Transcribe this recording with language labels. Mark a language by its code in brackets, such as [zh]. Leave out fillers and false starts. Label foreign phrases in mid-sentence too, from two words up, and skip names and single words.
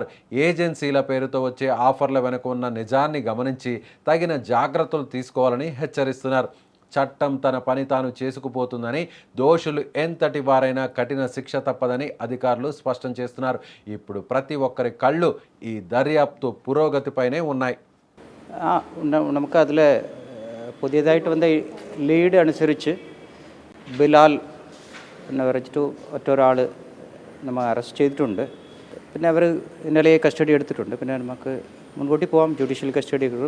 [te] ఏజెన్సీల పేరుతో వచ్చే ఆఫర్ల వెనుక ఉన్న నిజాన్ని గమనించి తగిన జాగ్రత్తలు తీసుకోవాలని హెచ్చరిస్తున్నారు. చట్టం తన పని తాను చేసుకుపోతుందని, దోషులు ఎంతటి వారైనా కఠిన శిక్ష తప్పదని అధికారులు స్పష్టం చేస్తున్నారు. ఇప్పుడు ప్రతి ఒక్కరి కళ్ళు ఈ దర్యాప్తు పురోగతిపైనే ఉన్నాయి. [ml] നമുക്ക് അതിൽ പുതിയതായിട്ട് വന്ന ലീഡ് അനുസരിച്ച് ബിലാൽ എന്ന് പറഞ്ഞിട്ട് ഒറ്റൊരാൾ നമ്മൾ അറസ്റ്റ് ചെയ്തിട്ടുണ്ട്. പിന്നെ അവർ ഇന്നലെ കസ്റ്റഡി എടുത്തിട്ടുണ്ട്. പിന്നെ നമുക്ക് മുൻകൂട്ടി പോകാം, ജുഡീഷ്യൽ കസ്റ്റഡി കിട്ടും.